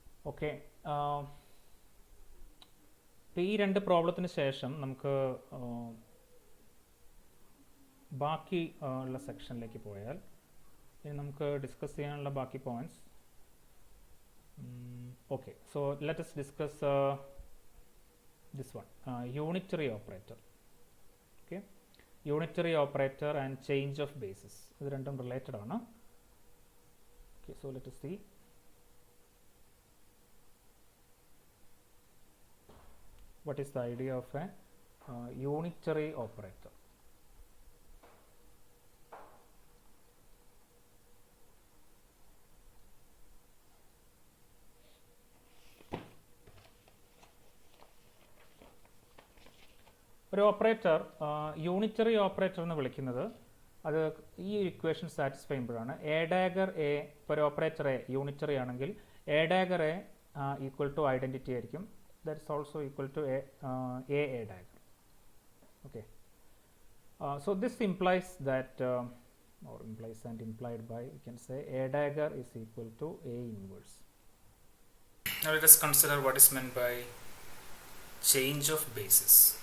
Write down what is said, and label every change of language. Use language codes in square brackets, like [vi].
[ml] Okay, ഈ രണ്ട് പ്രോബ്ലത്തിന് ശേഷം നമുക്ക് ബാക്കി ഉള്ള സെക്ഷനിലേക്ക് പോയാൽ ഇനി നമുക്ക് ഡിസ്കസ് ചെയ്യാനുള്ള ബാക്കി points. [en] Okay, so let us discuss this one, unitary operator. Okay, unitary operator and change of basis, [ml] ഇത് രണ്ടും റിലേറ്റഡ് ആണ്. [en] Okay, so let us see. What is the idea of a unitary operator? [ml] ഒരു operator unitary operator എന്ന് വിളിക്കുന്നത് അത് ഈ equation satisfy ചെയ്യുമ്പോഴാണ്. A dagger A, ഒരു ഓപ്പറേറ്റർ എ യൂണിറ്ററി ആണെങ്കിൽ A dagger A equal to identity ആയിരിക്കും. [en] that is also equal to a dagger. Okay, so this implies that or implies and implied by, we can say a dagger is equal to a inverse. Now let us consider what is meant by change of basis.